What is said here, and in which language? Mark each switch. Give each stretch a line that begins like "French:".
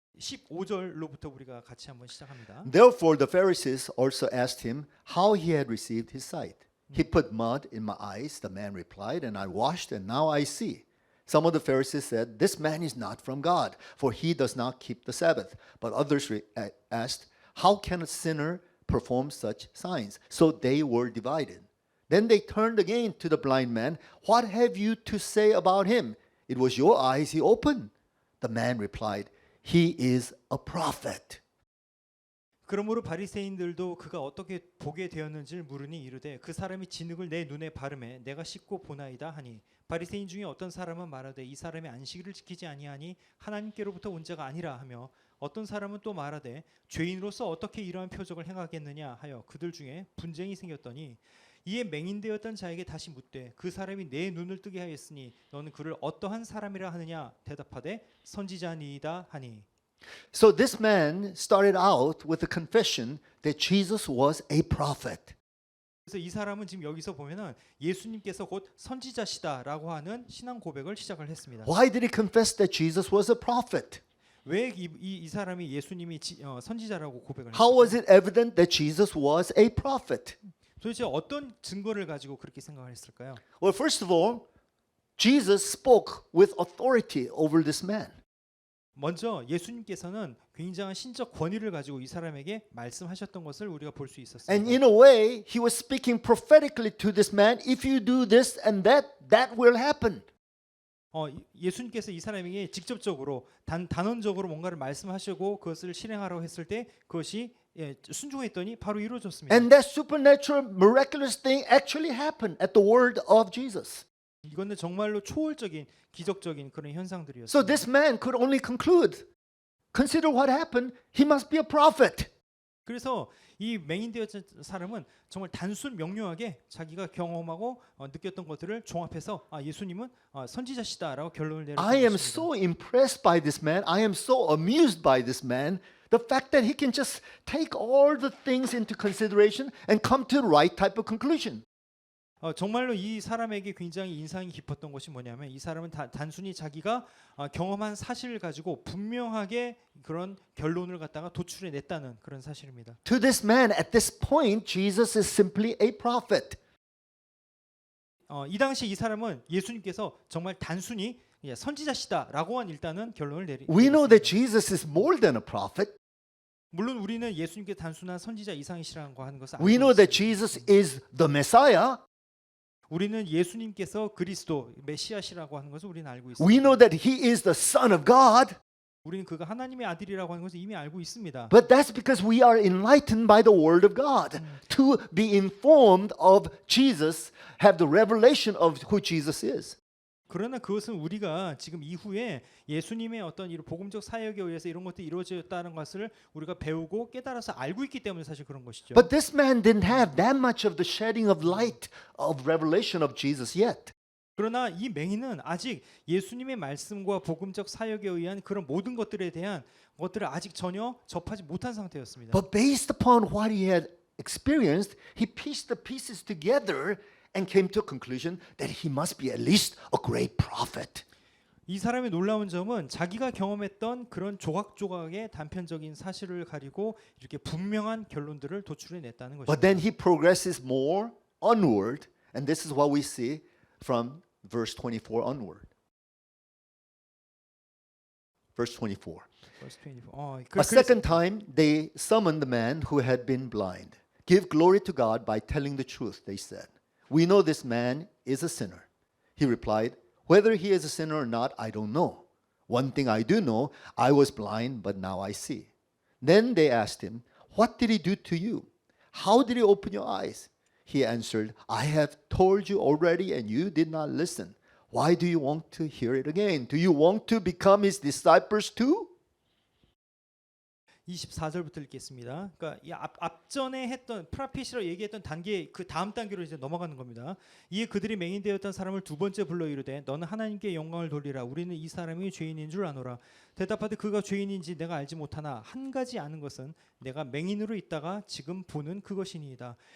Korean: 15절로부터 우리가 같이 한번 시작합니다.
English: Therefore the Pharisees also asked him how he had received his sight. He put mud in my eyes, the man replied, and I washed, and now I see. Some of the Pharisees said, this man is not from God, for he does not keep the Sabbath. But others asked, how can a sinner perform such signs? So they were divided. Then they turned again to the blind man. What have you to say about him? It was your eyes he opened. The man replied, he is a prophet.
Korean: 그러므로 바리새인들도 그가 어떻게 보게 되었는지를 물으니 이르되 그 사람이 진흙을 내 눈에 바르매 내가 씻고 보나이다 하니 바리새인 중에 어떤 사람은 말하되 이 사람이 안식일을 지키지 아니하니 하나님께로부터 온 자가 아니라 하며 어떤 사람은 또 말하되 죄인으로서 어떻게 이러한 표적을 행하겠느냐 하여 그들 중에 분쟁이 생겼더니 이에 맹인되었던 자에게 다시 묻되 그 사람이 내 눈을 뜨게 하였으니 너는 그를 어떠한 사람이라 하느냐 대답하되 선지자니이다 하니.
English: So this man started out with the confession that Jesus was a prophet.
Korean: 그래서 이 사람은 지금 여기서 보면은 예수님께서 곧 선지자시다라고 하는 신앙 고백을 시작을 했습니다.
English: Why did he confess that Jesus was a prophet?
Korean: 왜 이 사람이 예수님이 선지자라고 고백을
English: How
Korean: 했을까요?
English: was it evident that Jesus was a prophet?
Korean: 도대체 어떤 증거를 가지고 그렇게 생각을 했을까요?
English: Well, first of all, Jesus spoke with authority over this man.
Korean: 먼저 예수님께서는 굉장한 신적 권위를 가지고 이 사람에게 말씀하셨던 것을 우리가 볼 수 있었습니다.
English: And in a way, he was speaking prophetically to this man. If you do this and that will happen.
Korean: 예수님께서 이 사람에게 직접적으로 단언적으로 뭔가를 말씀하시고 그것을 실행하라고 했을 때 그것이 순종했더니 바로 이루어졌습니다.
English: And that supernatural, miraculous thing actually happened at the word of Jesus.
Korean: 이거는 정말로 초월적인 기적적인 그런 현상들이었습니다.
English: So this man could only conclude, consider what happened, he must be a prophet.
Korean: 그래서 이 맹인되었던 사람은 정말 단순 명료하게 자기가 경험하고 느꼈던 것들을 종합해서 예수님은 선지자시다라고 결론을 내렸습니다.
English: I am so impressed by this man. I am so amused by this man. The fact that he can just take all the things into consideration and come to the right type of conclusion.
Korean: 정말로 이 사람에게 굉장히 인상이 깊었던 것이 뭐냐면 이 사람은 단순히 자기가 경험한 사실을 가지고 분명하게 그런 결론을 갖다가 도출해냈다는 그런 사실입니다.
English: To this man, at this point, Jesus is simply a prophet.
Korean: 이 당시 이 사람은 예수님께서 정말 단순히 선지자시다라고만 일단은 결론을
English: We know that
Korean: 내렸습니다.
English: Jesus is more than a prophet.
Korean: 물론 우리는 예수님께 단순한 선지자 이상이시라고 하는 것을
English: We
Korean: 알고
English: know that
Korean: 있습니다.
English: Jesus is the Messiah.
Korean: 우리는 예수님께서 그리스도 메시아시라고 하는 것을 우리는 알고 있습니다.
English: We know that he is the Son of God.
Korean: 우리는 그가 하나님의 아들이라고 하는 것을 이미 알고 있습니다.
English: But that's because we are enlightened by the Word of God. To be informed of Jesus, have the revelation of who Jesus is.
Korean: 그러나 그것은 우리가 지금 이후에 예수님의 어떤 이런 복음적 사역에 의해서 이런 것들이 이루어졌다는 것을 우리가 배우고 깨달아서 알고 있기 때문에 사실 그런 것이죠.
English: But this man didn't have that much of the shedding of light of revelation of Jesus yet.
Korean: 그러나 이 맹인은 아직 예수님의 말씀과 복음적 사역에 의한 그런 모든 것들에 대한 것들을 아직 전혀 접하지 못한 상태였습니다.
English: But based upon what he had experienced, he pieced the pieces together and came to a conclusion that he must be at least a great prophet.
Korean: 이 사람의 놀라운 점은 자기가 경험했던 그런 조각조각의 단편적인 사실을 가리고 이렇게 분명한 결론들을 도출해냈다는
English: But
Korean: 것입니다.
English: then he progresses more onward, and this is what we see from verse 24 onward. Verse 24. Verse 24. A second time they summoned the man who had been blind. Give glory to God by telling the truth, they said. We know this man is a sinner. He replied, whether he is a sinner or not, I don't know. One thing I do know, I was blind, but now I see. Then they asked him, what did he do to you? How did he open your eyes? He answered, I have told you already and you did not listen. Why do you want to hear it again? Do you want to become his disciples too?
Korean: 24절부터 읽겠습니다. 그러니까 이 앞전에 했던 프라핏이라고 얘기했던 단계 그 다음 단계로 이제 넘어가는 겁니다. 이에 그들이 맹인되었던 사람을 두 번째 불러 이르되 너는 하나님께 영광을 돌리라. 우리는 이 사람이 죄인인 줄 아노라. 대답하되 그가 죄인인지 내가 알지 못하나 한 가지 아는 것은 내가 맹인으로 있다가 지금 보는 그것이니이다.